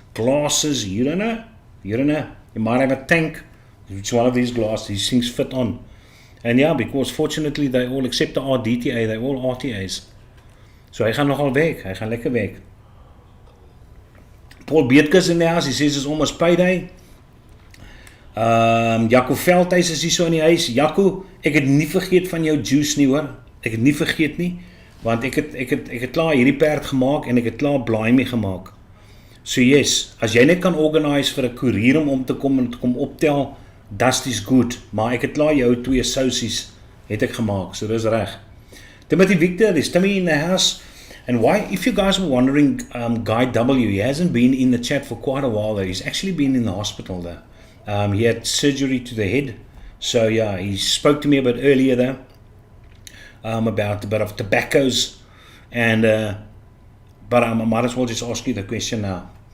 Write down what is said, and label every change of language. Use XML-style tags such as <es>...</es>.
<en>Glasses, you don't know. You might have a tank, which one of these glasses, these things fit on. And yeah, because fortunately they all, except the RDTA, they're all RTAs.</en> <af>So hy gaan nogal werk, hy gaan lekker werk.</af> <en>Paul Beetkus in the house, he says it's almost payday.</en> <af>Jaco Veldhuis is hier so in die huis. Jaco, ek het nie vergeet van jou juice nie hoor. Ek het nie vergeet nie, want ek het klaar hierdie perd gemaak en ek het klaar blaai mee gemaak.</af> <en>So yes,</en> <af>as jy net kan organise vir 'n koerier om te kom en te kom optel, dust is good, maar ek het klaar jou 2 sousies het ek gemaak, so dis reg.</af> <en>Timothy Victor, is Timmy in the house? And why, if you guys were wondering, Guy W, he hasn't been in the chat for quite a while though. He's actually been in the hospital though. He had surgery to the head, so yeah, he spoke to me a bit earlier though. About a bit of tobaccos, and but I might as well just ask you the question now.</en>